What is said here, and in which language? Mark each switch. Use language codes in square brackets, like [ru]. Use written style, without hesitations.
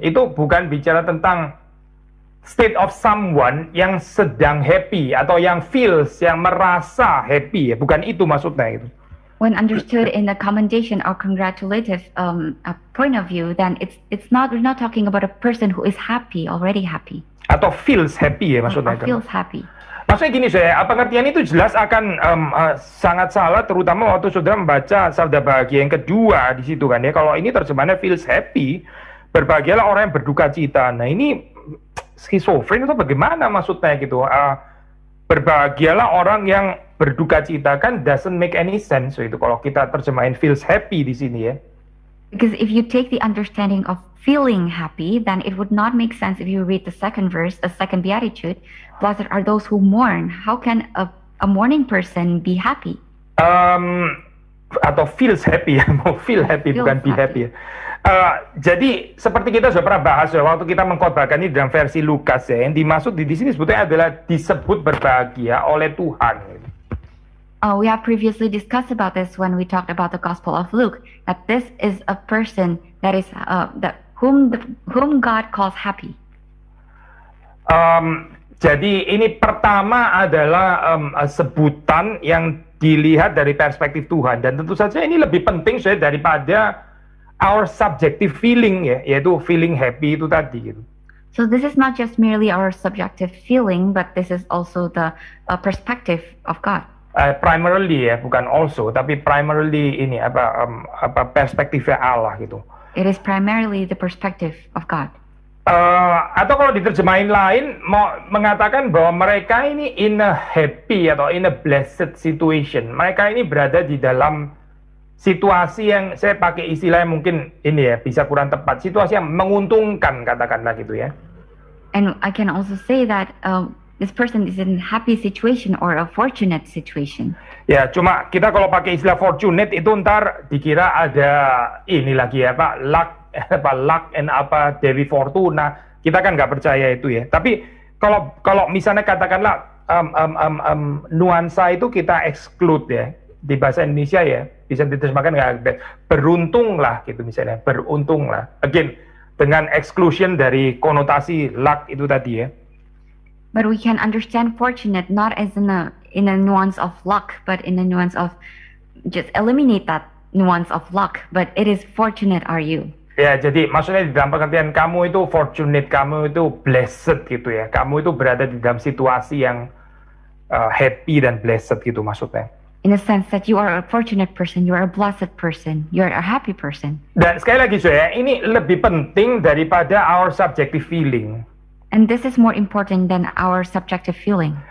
[id] Itu bukan bicara tentang [en] state of someone [id] yang sedang happy atau yang feels, yang merasa happy ya, bukan itu maksudnya itu. [en] When understood in the commendation or congratulative point of view, then we're not talking about a person who is happy, already happy. [id] Atau feels happy ya maksudnya. [en] Or feels happy. [id] Maksudnya gini saya, pengertian itu jelas akan sangat salah, terutama waktu saudara membaca sabda bahagia yang kedua di situ kan ya. Kalau ini terjemahannya [en] feels happy, [id] Berbahagialah orang yang berduka cita. Nah ini skizofren itu bagaimana maksudnya gitu? Berbahagialah orang yang berduka cita kan [en] doesn't make any sense. [id] So, itu kalau kita terjemahin [en] feels happy [id] di sini ya. [en] Because if you take the understanding of feeling happy, then it would not make sense if you read the second verse, the second beatitude. Blessed are those who mourn. How can a mourning person be happy? [id] Atau [en] feels happy [id] ya, mau [en] feel happy Feels [id] bukan [en] be happy [id] ya. Jadi seperti kita sudah pernah bahas ya waktu kita mengkhotbahkan ini dalam versi Lukas ya, yang dimaksud di sini sebetulnya adalah disebut berbahagia oleh Tuhan. [en] We have previously discussed about this when we talked about the Gospel of Luke, that this is a person that is whom God calls happy. [id] Jadi ini pertama adalah sebutan yang dilihat dari perspektif Tuhan, dan tentu saja ini lebih penting saya daripada [en] our subjective feeling [id] ya, yaitu [en] feeling happy [id] itu tadi gitu. [en] So this is not just merely our subjective feeling, but this is also the perspective of God. [id] Primarily ya, bukan also, tapi primarily ini perspektifnya Allah gitu. [en] It is primarily the perspective of God. [id] Atau kalau diterjemahin lain mau mengatakan bahwa mereka ini [en] in a happy [id] atau [en] in a blessed situation. [id] Mereka ini berada di dalam situasi yang saya pakai istilahnya mungkin ini ya bisa kurang tepat, situasi yang menguntungkan katakanlah gitu ya. [en] And I can also say that this person is in a happy situation or a fortunate situation. [id] Ya, cuma kita kalau pakai istilah fortunate itu ntar dikira ada ini lagi ya Pak, luck and Dewi Fortuna. Kita kan nggak percaya itu ya. Tapi kalau misalnya katakanlah nuansa itu kita exclude ya. Di bahasa Indonesia ya bisa diterjemahkan nggak beruntunglah gitu misalnya, beruntunglah. Again dengan exclusion dari konotasi luck itu tadi ya. [en] But we can understand fortunate not as in a nuance of luck, but in a nuance of just eliminate that nuance of luck. But it is fortunate are you. [id] Ya, jadi maksudnya di dalam pengertian kamu itu fortunate, kamu itu blessed gitu ya. Kamu itu berada di dalam situasi yang happy dan blessed gitu maksudnya. [en] In a sense that you are a fortunate person, you are a blessed person, you are a happy person. [id] Dan sekali lagi saya, ini lebih penting daripada [en] our subjective feeling. And this is more important than our subjective feeling.